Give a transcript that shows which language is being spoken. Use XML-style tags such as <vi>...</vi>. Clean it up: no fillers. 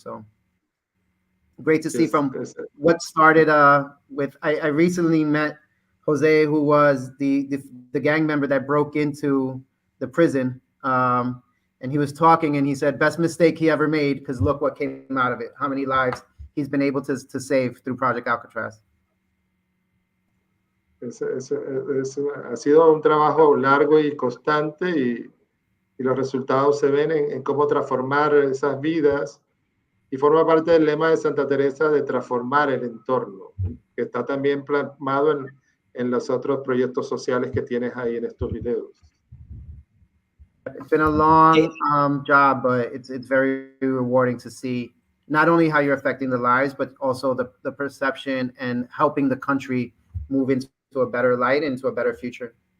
<en>So great to see from what started with, I recently met Jose, who was the gang member that broke into the prison. And he was talking and he said, best mistake he ever made, because look what came out of it, how many lives he's been able to save through Project Alcatraz.</en> <es>Ha sido un trabajo largo y constante, y los resultados se ven en cómo transformar esas vidas, y forma parte del lema de Santa Teresa de transformar el entorno, que está también plasmado en los otros proyectos sociales que tienes ahí en estos videos.</es> <en>It's been a long job, but it's very rewarding to see not only how you're affecting the lives, but also the perception and helping the country move into a better light, into a better future.</en>